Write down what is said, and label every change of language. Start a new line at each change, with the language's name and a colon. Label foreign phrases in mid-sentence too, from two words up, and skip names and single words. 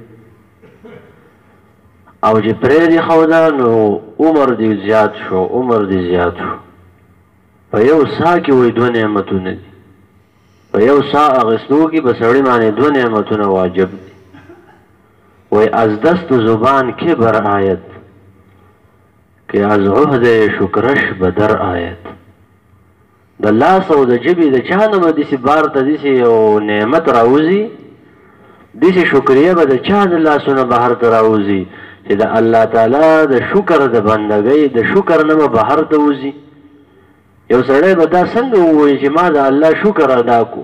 Pashto: او چې پرې دې ښوده نو عمر دې زیات شو، عمر دې زیات شو. په یو ساه کې وایي دوه نعمتونه دي، په یو ساه اخیستو کې به سړي باندې دوه نعمتونه واجب دي.
Persian: وایي از دست زبان کبر آید که از عهد شکرش به در آید.
Pashto: د لاس او د ژبې د چا نه به داسې بار ته داسې یو نعمت راوځي، داسې شکریه به د چا د لاسونه بهر ته راوځي چې د الله تعالی د شکر د بندګۍ د شکر نه به بهر ته وځي. یو سړی به دا څنګه ووایي چې ما د الله شکر ادا کو؟